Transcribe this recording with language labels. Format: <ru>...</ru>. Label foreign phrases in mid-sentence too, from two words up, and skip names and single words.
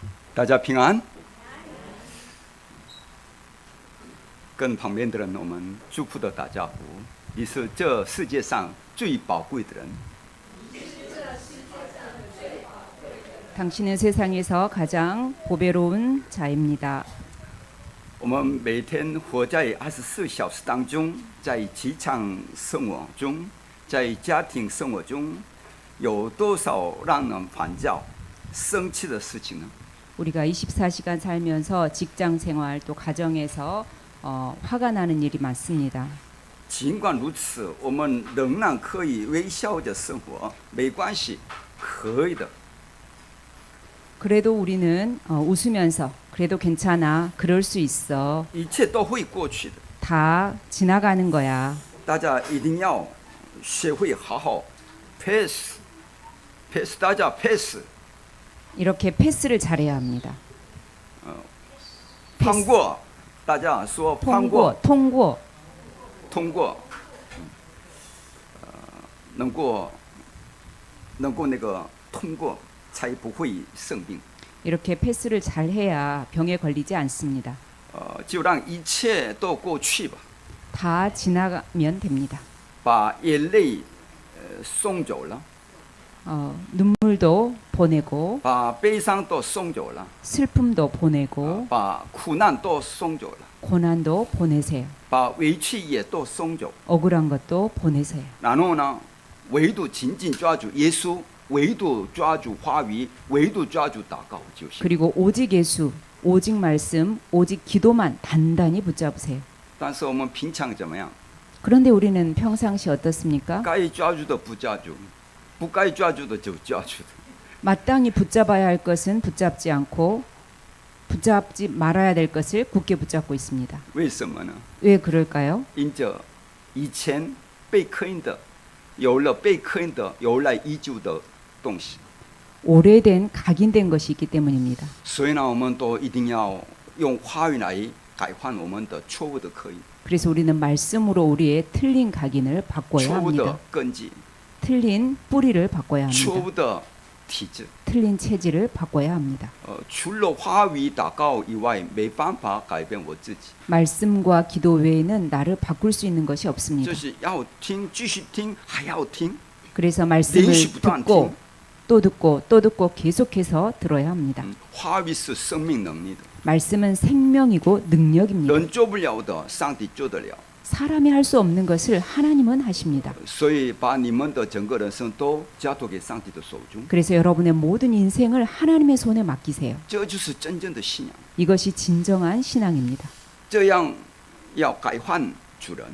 <zh>大家平安。跟旁边的人，我们祝福的打招呼。你是这世界上最宝贵的人。</zh> <ko>당신은 세상에서 가장 보배로운 자입니다.</ko> <zh>我们每天活在24小时当中，在职场生活中，在家庭生活中，有多少让人烦躁、生气的事情呢？</zh> <ko>우리가 24시간 살면서 직장 생활 또 가정에서 화가 나는 일이 많습니다.</ko> <zh>尽管如此，我们仍然可以微笑着生活，没关系，可以的。</zh> <ko>그래도 우리는 웃으면서 그래도 괜찮아, 그럴 수 있어.</ko> <zh>一切都会过去的。</zh> <ko>다 지나가는 거야.</ko> <zh>大家一定要学会好好 pass， 大家 pass，</zh> <ko>이렇게 패스를 잘해야 합니다.</ko> <zh>放过，大家说放过，</zh> <ko>통고.</ko> <zh>通过，能够那个通过，才不会生病。</zh> <ko>이렇게 패스를 잘해야 병에 걸리지 않습니다.</ko> <zh>就让一切都过去吧，</zh> <ko>다 지나가면 됩니다.</ko> <zh>把眼泪送走了，</zh> <ko>눈물도 보내고</ko> <zh>把悲伤都送走了，</zh> <ko>슬픔도 보내고</ko> <zh>把苦难都送走了，</zh> <ko>고난도 보내세요.</ko> <zh>把委屈也都送走。</zh> <ko>억울한 것도 보내세요.</ko> <zh>然后呢，唯独紧紧抓住耶稣，唯独抓住话语，唯独抓住祷告就行。</zh> <ko>그리고 오직 예수, 오직 말씀, 오직 기도만 단단히 붙잡으세요.</ko> <zh>但是我们平常怎么样？</zh> <ko>그런데 우리는 평상시 어떻습니까?</ko> <zh>该抓住的不抓住，不该抓住的就抓住。</zh> <ko>마땅히 붙잡아야 할 것은 붙잡지 않고 붙잡지 말아야 될 것을 굳게 붙잡고 있습니다.</ko> <zh>为什么呢？</zh> <ko>왜 그럴까요?</ko> <zh>因着以前被刻印的，有了被刻印的由来已久的东西，</zh> <ko>오래된 각인된 것이 있기 때문입니다.</ko> <zh>所以呢，我们都一定要用话语来改换我们的错误的刻印，</zh> <ko>그래서 우리는 말씀으로 우리의 틀린 각인을 바꿔야</ko> <zh>错误的</zh> <ko>합니다.</ko> <zh>根基，</zh> <ko>틀린 뿌리를 바꿔야</ko> <zh>错</zh> <ko>합니다.</ko> <zh>误的体质。</zh> <ko>틀린 체질을 바꿔야 합니다.</ko> <zh>除了话语祷告以外，没办法改变我自己。</zh> <ko>말씀과 기도 외에는 나를 바꿀 수 있는 것이</ko> <zh>就</zh> <ko>없습니다.</ko> <zh>是要听，继续听，还要听。</zh> <ko>그래서 말씀을</ko> <zh>連續不斷</zh> <ko>듣고 또 듣고 또 듣고 계속해서 들어야 합니다.</ko> <zh>话语是生命能力的，</zh> <ko>말씀은 생명이고 능력입니다.</ko> <zh>人做不了的，上帝做得了。</zh> <ko>사람이 할 수 없는 것을 하나님은 하십니다.</ko> <zh>所以把你们的整个人生都交托给上帝的手中，</zh> <ko>그래서 여러분의 모든 인생을 하나님의 손에 맡기세요.</ko> <zh>这就是真正的信仰。</zh> <ko>이것이 진정한 신앙입니다.</ko> <zh>这样要改换主人，</zh>